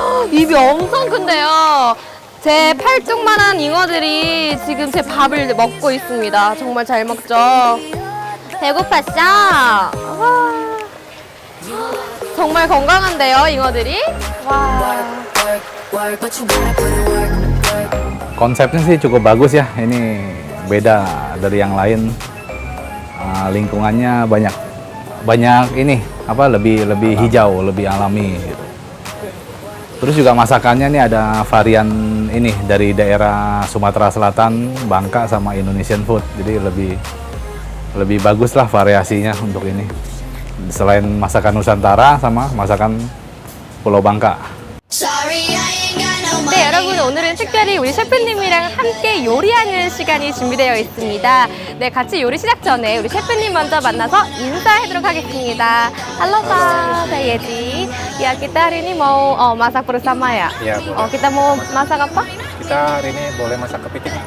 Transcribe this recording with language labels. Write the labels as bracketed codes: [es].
[ko] 입이 엄청 큰데요. 제 팔뚝만한 잉어들이 지금 제 밥을 먹고 있습니다. 정말 잘 먹죠. 배고팠죠? 와. 정말 건강한데요, 잉어들이? 와. [id] Konsepnya sih cukup bagus ya. Ini beda dari yang lain. Lingkungannya banyak banyak ini apa lebih hijau, lebih alami gitu. Terus juga masakannya nih ada varian ini dari daerah Sumatera Selatan, Bangka sama Indonesian food. Jadi lebih bagus lah variasinya untuk ini. Selain masakan Nusantara sama masakan Pulau Bangka. [ko] 네, 여러분 오늘은 특별히 우리 셰프님이랑 함께 요리하는 시간이 준비되어 있습니다. 네, 같이 요리 시작 전에 우리 셰프님 먼저 만나서 인사하도록 하겠습니다. [id] Halo Pak, saya Yeti. Ya, kita hari ini mau masak bersama ya? Iya, boleh. Kita mau masak apa? Kita hari ini boleh masak kepiting.